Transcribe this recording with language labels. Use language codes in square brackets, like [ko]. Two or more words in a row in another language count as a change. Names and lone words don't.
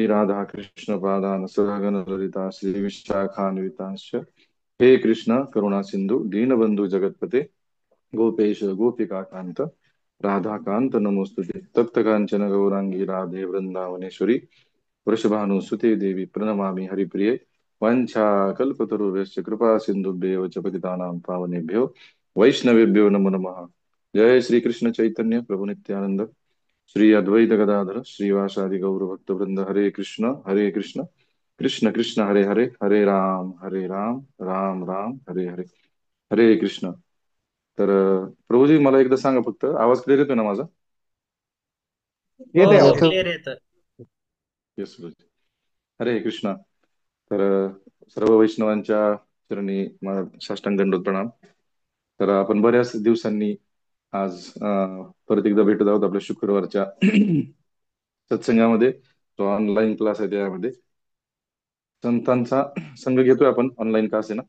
[sa] राधा कृष्ण पादान सहगण ललिता श्री विशाखान्वितांश्च हे कृष्ण करुणा सिंधु दीनबंधु जगतपते गोपेश गोपिका कांत राधाकांत नमोस्तुते तप्त कांचन गौरांगी राधे वृंदावनेश्वरी वृषभानुसुते देवी प्रणमामि हरिप्रिये वाञ्छाकल्पतरुभ्यश्च कृपा सिन्धुभ्येव च पतितानां पावनेभ्यो वैष्णवेभ्यो नमो नमः। जय श्री कृष्ण चैतन्य प्रभु नित्यानंद श्री अद्वैत गदाधर श्रीवासादि गौर भक्त वृंद हरे कृष्ण कृष्ण कृष्ण हरे हरे हरे राम राम राम हरे हरे हरे कृष्ण। [mr] तर प्रभूजी मला एकदा सांगा, फक्त आवाज क्लिअर येतोय ना माझा? हो येत आहे हो आवाज. क्लिअर येतं. येस प्रभूजी. हरे कृष्ण. तर सर्व वैष्णवांच्या चरणी साष्टांग दंडोत प्रणाम. तर आपण बऱ्याच दिवसांनी आज परत एकदा भेटत आहोत आपल्या शुक्रवारच्या सत्संगामध्ये. जो [en] online class [mr] आहे त्यामध्ये संतांचा संघ घेतोय आपण, [en] online class [mr] आहे ना.